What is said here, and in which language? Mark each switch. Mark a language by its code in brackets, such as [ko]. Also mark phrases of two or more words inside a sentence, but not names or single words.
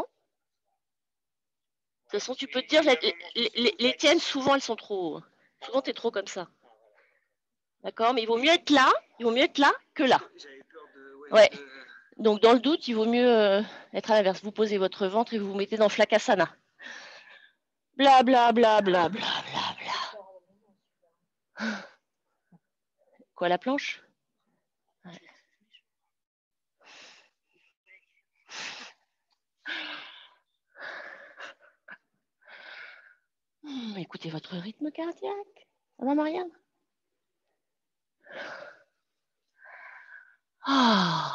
[fr] De toute façon, tu peux te dire, les tiennes, souvent, elles sont trop. Souvent, tu es trop comme ça. D'accord? Mais il vaut mieux être là, que là. Ouais. Donc, dans le doute, il vaut mieux être à l'inverse. Vous posez votre ventre et vous vous mettez dans Flakasana. Bla bla bla bla bla bla bla. Quoi, la planche? Ouais. Écoutez votre rythme cardiaque. Ça va, Marianne? Ah.